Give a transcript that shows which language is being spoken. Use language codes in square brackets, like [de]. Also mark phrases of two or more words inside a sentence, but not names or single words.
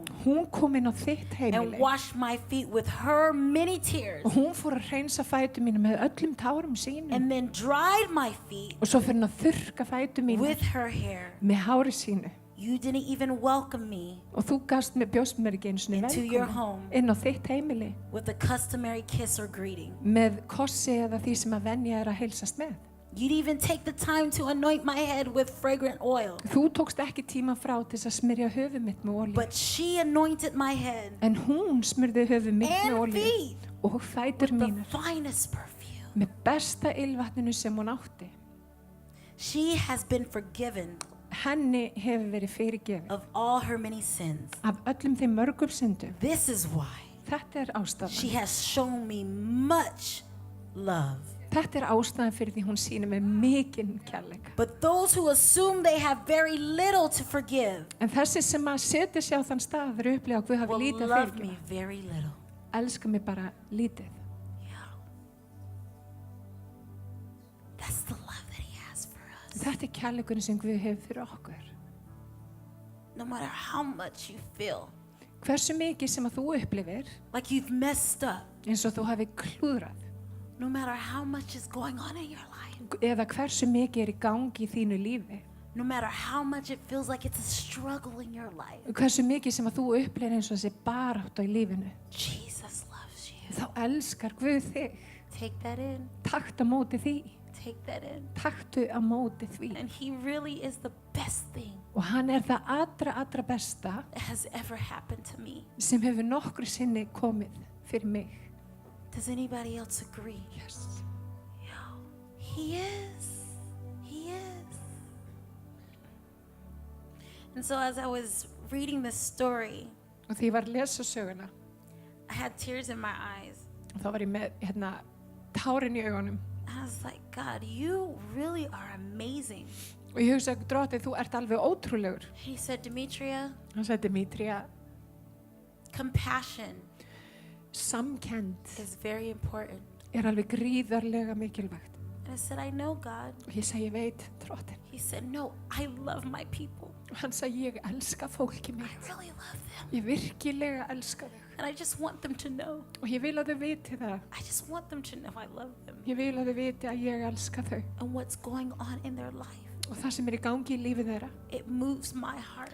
[is] hún kom inn á þitt [en] and [is] heimili [en] washed my feet with her many tears [is] og hún fór að hreinsa fætur mínar með öllum tárum sínum [en] and then dried my feet [is] og svo fyrir hún að þurrka fætur mínar [en] with her hair. [is] með hári sínu. [en] You didn't even welcome me [is] Og þú bjóst mér ekki einu sinni [en] into your [is] velkomin [en] home [is] inn á þitt heimili [en] with a customary kiss or greeting. [is] með kossi eða því sem að venja er að heilsast með. [en] You didn't even take the time to anoint my head with fragrant oil. [is] Þú tókst ekki tíma frá til þess að smyrja höfuð mitt með olíu. [en] But she anointed my head [is] En hún smurði höfuð mitt með [en] and [is] olíu [en] feet [is] og fætur [en] with the [is] mínar [en] finest perfume. [is] með besta ylvatninu sem hún átti. [en] She has been forgiven [is] Henni hefur verið fyrirgefið [en] of all her many sins. [is] af öllum þeim mörgum syndum. [en] This is why [is] Þetta er [en] she [is] ástæðan. [en] has shown me much love. [is] Þetta er ástæðan fyrir því hún sýnir með mikinn kærleika. [en] But those who assume they have very little to forgive [is] En þessi sem að setja sig á þann stað fyrir upplifa að Guð hafi [en] will [is] lítið að [en] love [is] fyrirgefa. [en] me very little. [is] Elska mig bara lítið. [en] Yeah. That's the love that he has for us. [is] Þetta er kærleikurinn sem Guð hefur fyrir okkur. [en] No matter how much you feel [is] hversu mikið sem að þú upplifir [en] like you've messed up, [is] eins og þú hafi klúðrað, [en] no matter how much is going on in your life, [is] eða hversu mikið í gangi í þínu lífi, [en] no matter how much it feels like it's a struggle in your life, [is] hversu mikið sem að þú upplifir eins og þessi baráttu í lífinu, [en] Jesus loves you. [is] þá elskar Guð þig. [en] Take that in. [is] Taktu á móti því. [en] Take that in. [is] Taktu á móti því. [en] And he really is the best thing [is] Og hann það allra besta [en] that has ever happened to me. [is] sem hefur nokkru sinni komið fyrir mig. [en] Does anybody else agree? Yes. Yeah. He is. He is. And so as I was reading this story, [is] Og því ég var að lesa söguna, [en] I had tears in my eyes. [is] og þá var ég með tárin í augunum. [en] And I was like, God, you really are amazing. [is] Og ég hugsaði, Drottinn, þú ert alveg ótrúlegur. [en] He said, Demetria, [is] Hann sagði, Demetria, [en] compassion [is] samkennd [en] is very important. [is] alveg gríðarlega mikilvægt. [en] And I said, I know, God. [is] Og ég segi, ég veit, Drottinn. [en] He said, no, I love my people. [is] Og hann sagði, ég elska fólki [en] I [is] mitt. [en] really love them. [is] Ég virkilega elska þau. [en] And I just want them to know. [is] Og ég vil að þau viti það. [en] I just want them to know I love them. [is] Ég vil að þau viti að ég elska þau. [en] And what's going on in their life. [is] Og það sem í gangi í lífi þeirra, [en] It moves my heart.